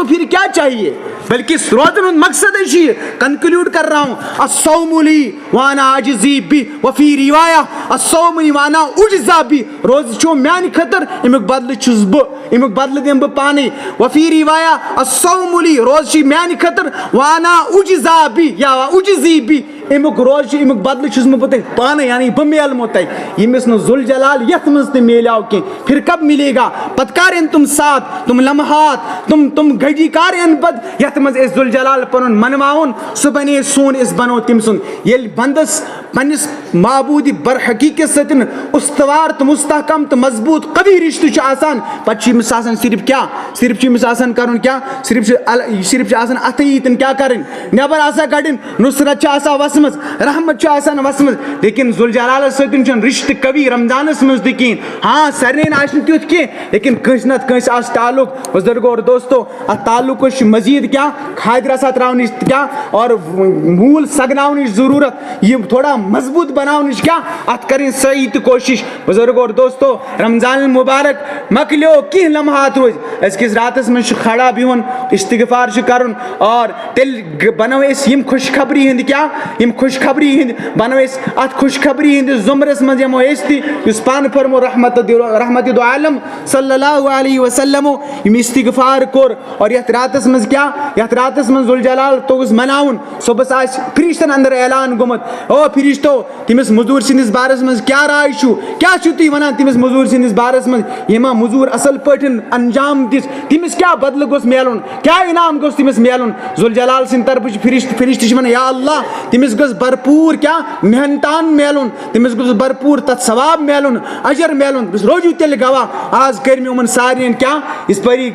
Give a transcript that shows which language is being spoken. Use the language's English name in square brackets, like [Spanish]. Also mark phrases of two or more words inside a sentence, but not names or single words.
[Urdu] پھر کیا چاہیے [Kashmiri] بلکہ روزن ہُنٛد مقصدے چھُ یہِ [Urdu] کنکلیوٗڈ کر رہا ہوں [Arabic] الصوم لی وانا اجزی بی وفی روایا الصوم لی وانا اجزا بی [Kashmiri] روزٕ چھُ میانہِ خٲطرٕ امیُک بدلہٕ چھُس بہٕ امیُک بدلہٕ دِمہٕ بہٕ پانے [Arabic] وفی روایا الصوم لی [Kashmiri] روزٕ چھِ میانہِ خٲطرٕ [Arabic] وانا اجزا بی یا اجزی بی [Kashmiri] امیُک روزٕ چھُ امیُک بدلہٕ چھُس بہٕ تۄہہِ پانے یعنی بہٕ میلمو تۄہہِ ییٚمِس نہٕ ذوالجلال یتھ منٛز تہِ میلیو کینٛہہ [Urdu] پھر کب ملے گا [Kashmiri] پتہٕ کر یِن تِم ساتھ تِم لمحات تِم گھڑی کر یِن پتہٕ یتھ منٛز أسۍ ذوالجلال پنُن منواوُن سُہ بنے سون أسۍ بنو تٔمۍ سُنٛد ییٚلہِ بندس پننس معبوٗدِ برحقیٖقت سۭتۍ استوار تہٕ مستحکم تہٕ مضبوٗط قوی رشتہٕ چھُ آسان پتہٕ چھُ أمِس آسان صرف کیا صرف چھُ أمِس آسان کرُن کیا صرف چھُ آسان اتھٕ ییٖتٮ۪ن کیاہ کرٕنۍ نٮ۪بر آسان کڑٕنۍ نصرت چھِ آسان وسمٕژ رحمت چھُ آسان وسمٕژ لیکن ذوالجلالس سۭتۍ چھُنہٕ رشتہٕ قوی رمضانس منٛز تہِ کِہینۍ ہاں سارنٕے نہٕ آسہِ نہٕ تیُتھ کینٛہہ لیکن کٲنٛسہِ نتہٕ کٲنٛسہِ آسہِ تعلق بزرگو اور دوستو اتھ تعلقس چھُ مزیٖد کیا کھادِ رسا تراونٕچ کیا اور موٗل سگناونٕچ ضروٗرت یہِ تھوڑا مضبوٗط بناونٕچ کیا اتھ کرٕنۍ صحیح تہٕ کوٗشش بزرگو اور دوستو رمضان المبارک مکلیو کینٛہہ لمحات روٗدۍ أزکِس راتس منٛز چھُ کھڑا بِہُن استغفار چھُ کرُن اور تیٚلہِ بنو أسۍ یِم خوش خبری ہٕنٛدۍ کیا یِم خوش خبری ہٕنٛدۍ بنو أسۍ اتھ خوش خبری ہٕنٛدِس زُمرس منٛز یِمو أسۍ تہِ یُس پانہٕ فرمو رحمتِ دو عالم [Arabic] صلی اللہ علیہ وسلمو [Kashmiri] یِم استغفار کوٚر اور یتھ راتس منٛز کیا یتھ راتس منٛز ذوالجلال توٚگُس مناوُن صبحس آسہِ فرشتن انٛدر اعلان گوٚمُت او فرشتو تٔمِس موٚزوٗر سٕنٛدِس بارس منٛز کیاہ راے چھُ کیاہ چھِو تُہۍ ونان تٔمِس موٚزوٗر سٕنٛدِس بارس منٛز ییٚمۍ موٚزوٗر اصل پٲٹھۍ انجام دِژ تٔمِس کیاہ بدلہٕ گوٚژھ مِلُن کیاہ انعام گوٚژھ تٔمِس مِلُن ذوالجلال سٕنٛدِ طرفہٕ چھِ فرشتہٕ چھِ ونان [Arabic] یا اللہ [Kashmiri] تٔمِس گوٚژھ بھرپوٗر کیا محنتان مِلُن تٔمِس گوٚژھ بھرپوٗر تتھ ثواب مِلُن اجر مِلُن روٗزِو تیٚلہِ گواہ آز کٔرۍ مےٚ یِمن سارنٕے کیا یِتھ پٲری